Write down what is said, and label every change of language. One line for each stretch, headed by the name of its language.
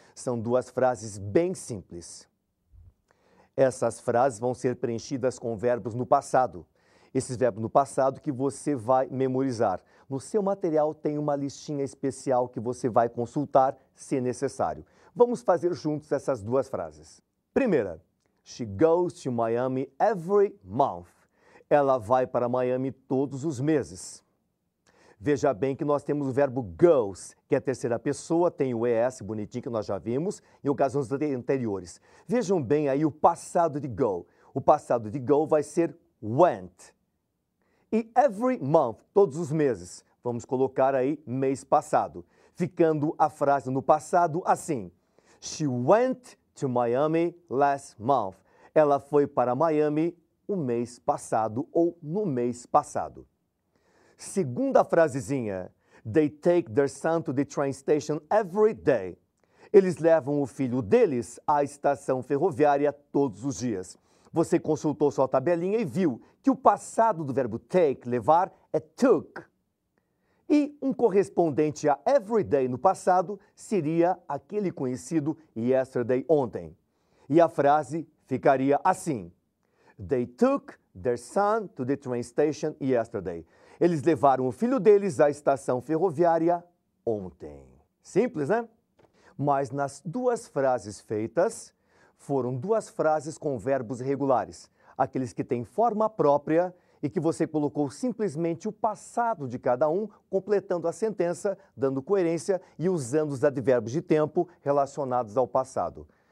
Portuguese: São duas frases bem simples. Essas frases vão ser preenchidas com verbos no passado. Esses verbos no passado que você vai memorizar. No seu material tem uma listinha especial que você vai consultar se necessário. Vamos fazer juntos essas duas frases. Primeira,
English: she goes to Miami every month.
Portuguese: Ela vai para Miami todos os meses. Veja bem que nós temos o verbo goes, que é a terceira pessoa, tem o ES bonitinho que nós já vimos em ocasiões anteriores. Vejam bem aí o passado de go. O passado de go vai ser went. E
English: every month,
Portuguese: todos os meses, vamos colocar aí mês passado. Ficando a frase no passado assim.
English: She went to Miami last month.
Portuguese: Ela foi para Miami o mês passado ou no mês passado. Segunda frasezinha.
English: They take their son to the train station every day.
Portuguese: Eles levam o filho deles à estação ferroviária todos os dias. Você consultou sua tabelinha e viu que o passado do verbo take, levar, é took. E um correspondente a everyday no passado seria aquele conhecido yesterday, ontem. E a frase ficaria assim.
English: They took their son to the train station yesterday.
Portuguese: Eles levaram o filho deles à estação ferroviária ontem. Simples, né? Mas nas duas frases feitas, foram duas frases com verbos regulares. Aqueles que têm forma própria e que você colocou simplesmente o passado de cada um, completando a sentença, dando coerência e usando os advérbios de tempo relacionados ao passado.